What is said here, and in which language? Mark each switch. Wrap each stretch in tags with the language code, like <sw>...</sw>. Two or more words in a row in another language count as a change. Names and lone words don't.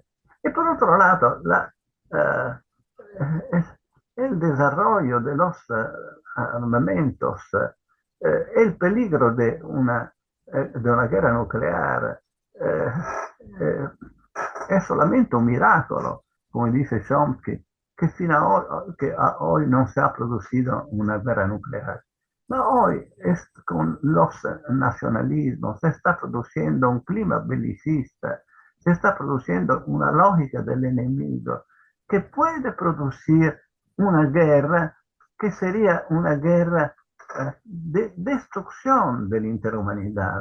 <es>Y por otro lado, el desarrollo de los armamentos, el peligro de una guerra nuclear, es solamente un</es> <it>miracolo, come dice Chomsky, che</it> <es>a hoy no se ha producido una guerra nuclear. Ma hoy con los nacionalismos se está produciendo un clima belicista, se está produciendo una lógica del enemigo que puede producir una guerra que sería una guerra de destrucción de la interhumanidad.</es>